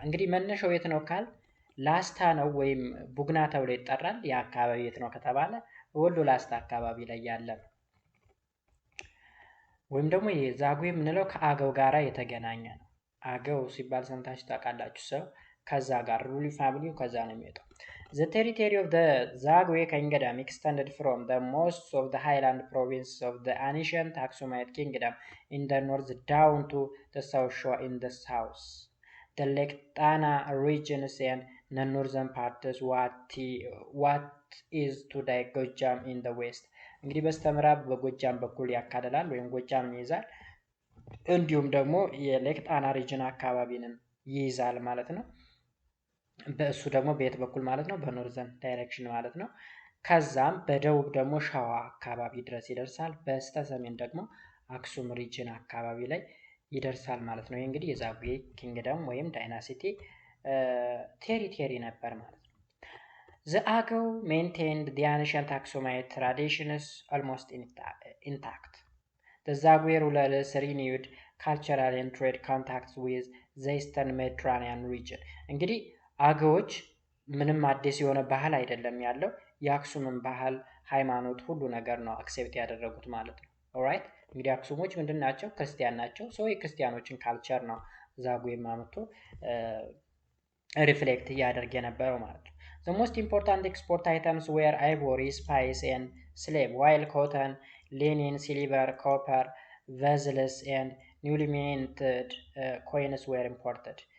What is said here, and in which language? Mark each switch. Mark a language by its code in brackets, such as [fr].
[am] እንግዲህ መነሻው የት ነው ካል ላስታ ነው ወይም ቡግና ተብሎ ይጠራል። ያ አካባቢ የት ነው ከተባለ ወሎ ላስታ አካባቢ ላይ ያለ ነው። ወይም ደግሞ የዛግዌ የምንለው ከአገው ጋራ የተገናኘ ነው። አገው ሲባል ሰምታችሁ ታውቃላችሁ። ሰው ከዛ ጋር ruling family ከዛ ነው የሚወጣው። [en] The territory of the Zagwe kingdom extended from the most of the highland provinces of the ancient Aksumite kingdom in the north down to the South Shore in the south. The Lake Tana regions and the northern parts what is today Gojam in the west. [am] እንግዲህ በስተምዕራብ በጎጃም በኩል ያካልላል ወይም ጎጃም ይይዛል። እንዲሁም ደግሞ የሌክ ጣና ሪጅን አካባቢንም ይይዛል ማለት ነው። በእሱ ደግሞ በየት በኩል ማለት ነው? በኖርዘርን ዳይሬክሽን ማለት ነው። ከዛም በደቡብ ደግሞ ሸዋ አካባቢ ድረስ ይደርሳል። በስተ ሰሜን ደግሞ አክሱም ሪጅን አካባቢ ላይ ይደርሳል ማለት ነው። ይህ እንግዲህ የዛጉዌ ኪንግደም ወይም ዳይናሲቲ ቴሪቶሪ ነበር ማለት ነው። [en] The Agau maintained the ancient Aksumite traditions almost intact. The Zagwe rulers renewed cultural and trade contacts with the eastern Mediterranean region. [am] እንግዲህ አገዎች ምንም አዲስ የሆነ ባህል አይደለም ያለው የአክሱምን ባህል ሃይማኖት ሁሉ ነገር ነው አክሴፕት ያደረጉት ማለት ነው። ኦራይት እንግዲህ አክሱሞች ምንድናቸው? ክርስቲያን ናቸው። ሶ የክርስቲያኖችን ካልቸር ነው ዛጉዌ ማምቶ ሪፍሌክት ያደርግ የነበረው ማለት ነው። [en] The most important export items were ivory, spice and slave, while cotton, linen, silver, copper, vessels and newly minted coins were imported.